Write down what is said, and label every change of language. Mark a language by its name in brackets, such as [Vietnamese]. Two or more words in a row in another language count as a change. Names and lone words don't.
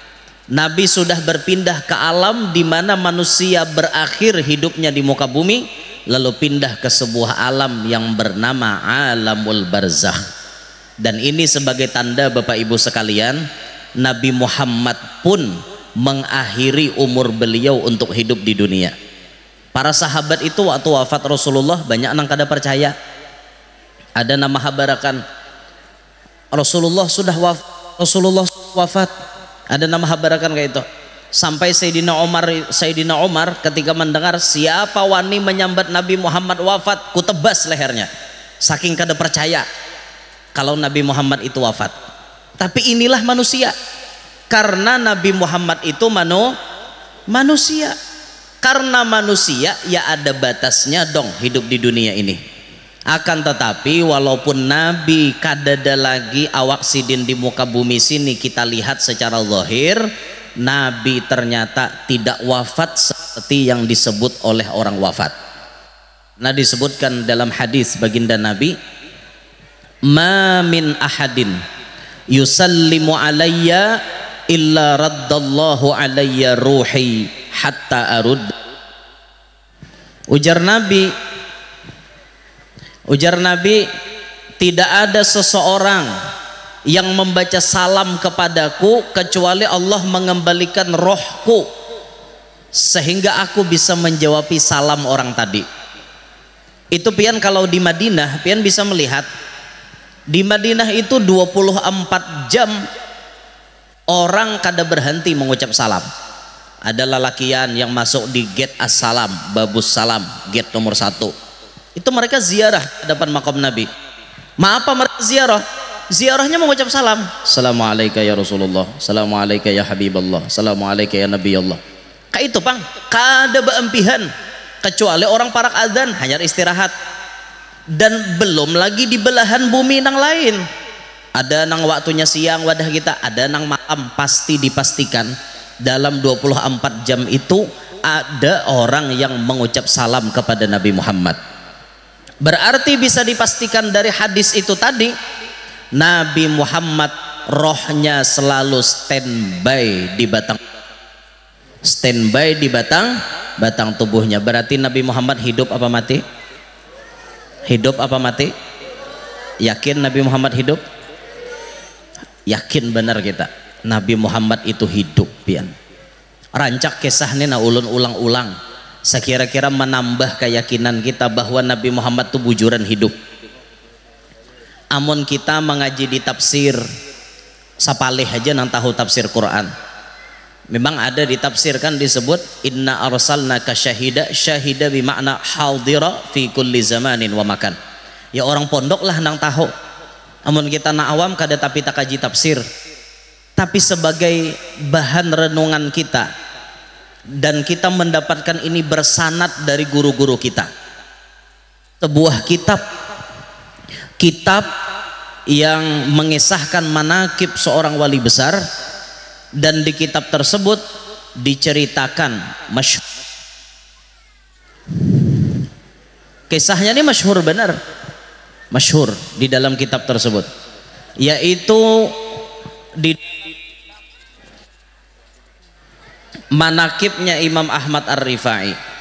[Indonesian] Nabi sudah berpindah ke alam di mana manusia berakhir hidupnya di muka bumi, lalu pindah ke sebuah alam yang bernama alamul barzakh. Dan ini sebagai tanda Bapak Ibu sekalian, Nabi Muhammad pun mengakhiri umur beliau untuk hidup di dunia. [Banjar] Para sahabat itu waktu wafat Rasulullah banyak nang kada percaya. Ada nama habarakan Rasulullah sudah wafat. Ada nama habarakan kayak itu. Sampai Sayyidina Umar ketika mendengar siapa wani menyambat Nabi Muhammad wafat, ku tebas lehernya. Saking kada percaya kalau Nabi Muhammad itu wafat. [Indonesian] Tapi inilah manusia. Karena Nabi Muhammad itu manusia. Karena manusia ya ada batasnya dong hidup di dunia ini. Akan tetapi walaupun Nabi [Banjar] kadada lagi awak sidin [Indonesian] di muka bumi sini kita lihat secara zahir, Nabi ternyata tidak wafat seperti yang disebut oleh orang wafat. Nah, disebutkan dalam hadis baginda Nabi, [Arabic] ما من أحد يسلم علي إلا رد الله علي روحي حتى أرد. [Indonesian] Ujar Nabi, tidak ada seseorang yang membaca salam kepadaku kecuali Allah mengembalikan rohku sehingga aku bisa menjawab salam orang tadi. [Banjar] Itu pian kalau di Madinah pian bisa melihat di Madinah itu 24 jam orang kada berhenti mengucap salam. [Indonesian] Ada lelakian yang masuk di gate Assalam, Babus Salam, gate nomor 1. Itu mereka ziarah ke depan makam Nabi. Apa mereka ziarah? Ziarahnya mengucap salam. [Arabic] السلام عليكم يا رسول الله، السلام عليكم يا حبيب الله، السلام عليكم يا نبي الله. [Banjar] Kayak itu pang, kada beempihan. Kecuali orang parak adzan hanya istirahat. [Indonesian] Dan belum lagi di belahan bumi nang lain. [Banjar] Ada nang waktunya siang wadah kita, ada nang malam. [Indonesian] Pasti dipastikan dalam 24 jam itu ada orang yang mengucap salam kepada Nabi Muhammad. Berarti bisa dipastikan dari hadis itu tadi, Nabi Muhammad rohnya selalu standby di batang tubuhnya. Berarti Nabi Muhammad hidup apa mati? Hidup apa mati? Yakin Nabi Muhammad hidup? [Banjar] Yakin benar kita Nabi Muhammad itu hidup pian. Rancak kisahnya na ulun ulang-ulang sekira-kira menambah keyakinan kita bahwa Nabi Muhammad itu bujuran hidup. Amun kita mengaji di tafsir sapalih aja nang tahu tafsir Quran, memang ada di tafsir kan disebut [Arabic] إنا أرسلناك شاهدا بمعنى حاضرا في كل زمان ومكان. [Banjar] Ya orang pondok lah nang tahu. Amun kita na awam kada tapi tak kaji tafsir, tapi sebagai bahan renungan kita, dan kita mendapatkan ini bersanad dari guru-guru kita. [Indonesian] Sebuah kitab yang mengisahkan manaqib seorang wali besar, dan di kitab tersebut diceritakan kisahnya ini masyhur benar, masyhur di dalam kitab tersebut, yaitu di manaqibnya Imam Ahmad Ar-Rifai.